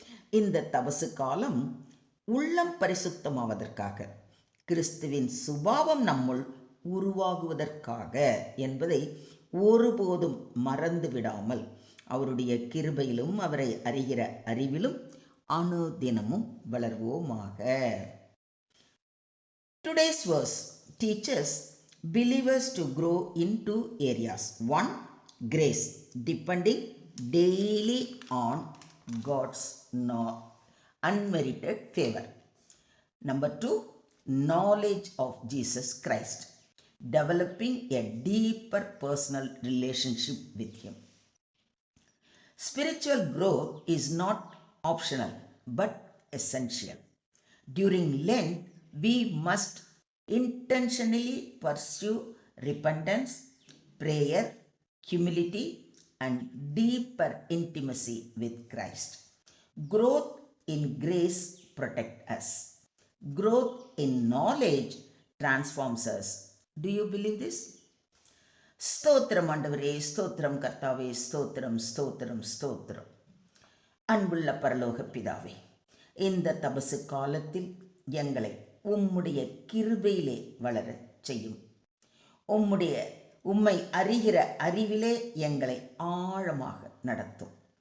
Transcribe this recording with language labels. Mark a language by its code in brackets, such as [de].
[ta] இந்த தபசு காலம் உள்ளம் பரிசுத்தமாவதற்காக, கிறிஸ்துவின் சுபாவம் நம்முள் உருவாகுவதற்காக என்பதை ஒருபோதும் மறந்து விடாமல் அவருடைய கிருபையிலும் அவரை அறிகிற அறிவிலும் அனுதினமும் வளர்வோமாக. [en] Today's verse teaches believers to grow in 2 areas. 1. Grace, depending daily on God's unmerited favor. Number 2. Knowledge of Jesus Christ, developing a deeper personal relationship with Him. Spiritual growth is not optional but essential. During Lent, we must intentionally pursue repentance, prayer, humility, and deeper intimacy with Christ. Growth in grace protects us. Growth in knowledge transforms us. Do you believe this? [ta] ஸ்தோத்திரம் ஆண்டவரே, ஸ்தோத்திரம் கர்த்தாவே, ஸ்தோத்திரம் ஸ்தோத்திரம் ஸ்தோத்திரம். அன்புள்ள பரலோக பிதாவே, இந்த தபசு காலத்தில் எங்களை உம்முடைய கிருபையிலே வளர செய்யும். உம்மை அறிகிற அறிவிலே எங்களை ஆழமாக நடத்தும்.